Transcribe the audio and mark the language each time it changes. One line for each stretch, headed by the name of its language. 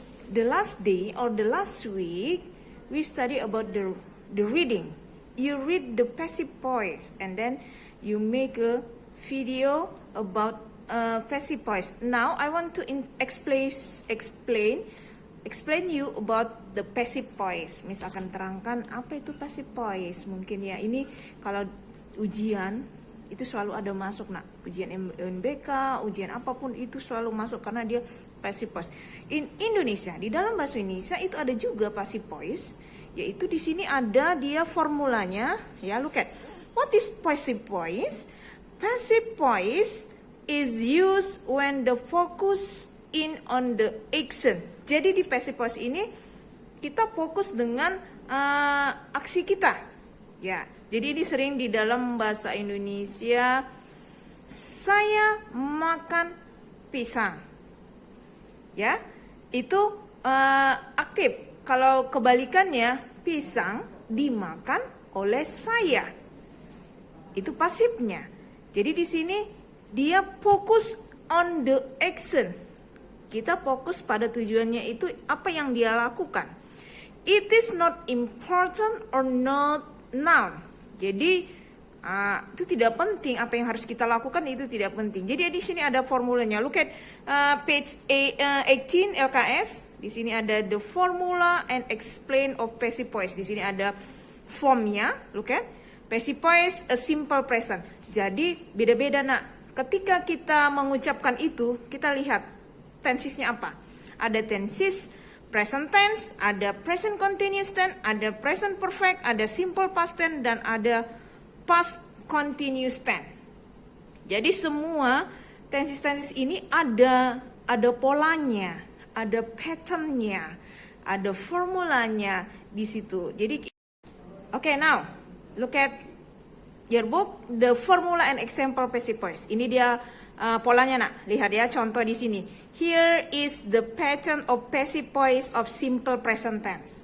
English: The last day or the last week, we study about the reading. You read the passive voice and then you make a video about passive voice. Now I want to explain you about the passive voice.
Indonesian: Miss akan terangkan apa itu passive voice. Mungkin ya ini kalau ujian itu selalu ada masuk nak. Ujian UNBK, ujian apapun itu selalu masuk karena dia passive voice. In Indonesia, di dalam bahasa Indonesia itu ada juga passive voice, yaitu di sini ada dia formulanya.
English: Ya, look at. What is passive voice? Passive voice is used when the focus in on the action.
Indonesian: Jadi di passive voice ini kita fokus dengan aksi kita. Ya, jadi ini sering di dalam bahasa Indonesia, saya makan pisang. Ya, itu aktif. Kalau kebalikannya, pisang dimakan oleh saya. Itu pasifnya. Jadi di sini dia fokus on the action. Kita fokus pada tujuannya itu apa yang dia lakukan.
English: It is not important or not now.
Indonesian: Jadi itu tidak penting apa yang harus kita lakukan, itu tidak penting. Jadi di sini ada formulanya. Look at page 18 LKS. Di sini ada the formula and explain of passive voice. Di sini ada formnya. Look at passive voice a simple present. Jadi beda-beda nak. Ketika kita mengucapkan itu, kita lihat tensesnya apa? Ada tenses present tense, ada present continuous tense, ada present perfect, ada simple past tense, dan ada past continuous tense. Jadi semua tenses ini ada polanya, ada patternnya, ada formulanya di situ.
English: Jadi okay, now look at your book, the formula and example passive voice. Ini dia polanya nak. Lihat ya contoh di sini. Here is the pattern of passive voice of simple present tense.